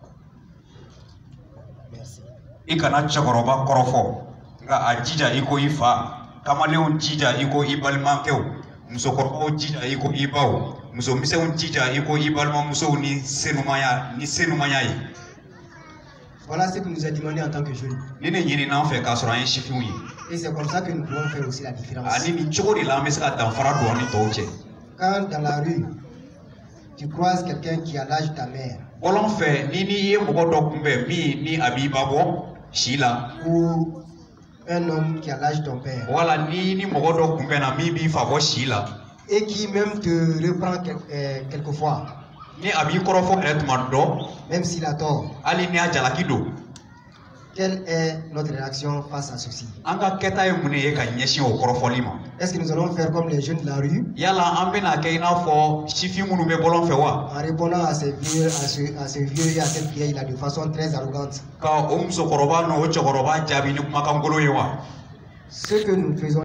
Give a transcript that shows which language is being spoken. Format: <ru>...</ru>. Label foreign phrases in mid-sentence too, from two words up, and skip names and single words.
<fr>Merci.</fr> <bm>I kana cɛkɔrɔba kɔrɔfɔ nka a jija i ko i fa, kamalenw jija i ko i balimakɛw, musokɔrɔbaw jija i ko i baw, musomisɛnw jija i ko i balimamusow ni senumanya ye.</bm> <fr>Voilà ce que nous a demandé en tant que jeunes.</fr> <bm>Ni ne ɲinina an fɛ k'a sɔrɔ an ye sifinw ye.</bm> <fr>Et c'est comme ça que nous pouvons faire aussi la différence.</fr> <bm>Ani nin cogo de la an bɛ se ka danfara don an ni tɔw cɛ.</bm> <fr>Quand dans la rue, tu croises quelqu'un qui a l'âge de ta mère,</fr> <bm>Bɔlɔn fɛ ni n'i ye mɔgɔ dɔ kunbɛn min ni a b'i ba bɔ si la,</bm> <fr>ou un homme qui a l'âge de ton père,</fr> <bm>wala ni mɔgɔ dɔ kunbɛnna min b'i fa bɔ si la,</bm> <fr>et qui même te reprend quelquefois,</fr> <bm>ni a b'i kɔrɔfɔ yɛrɛ tuma dɔ,</bm> <fr>même s'il a tort,</fr> <bm>hali ni a jalaki don.</bm> <fr>quelle est notre réaction face à ceci?</fr> <bm>An ka kɛta ye mun de ye ka ɲɛsin o kɔrɔfɔli ma?</bm> <fr>Est-ce que nous allons faire comme les jeunes de la rue,</fr> <bm>Yala an bɛna kɛ i n'a fɔ sifin minnu bɛ bɔlɔn fɛ wa?</bm> <fr>en répondant à ces vieux, à ce vieux et à cette vieille là de façon très arrogante?</fr> <bm>Ka o musokɔrɔba n'o cɛkɔrɔba jaabi ni kumakan golo ye wa?</bm> <fr>Ce que nous faisons</fr>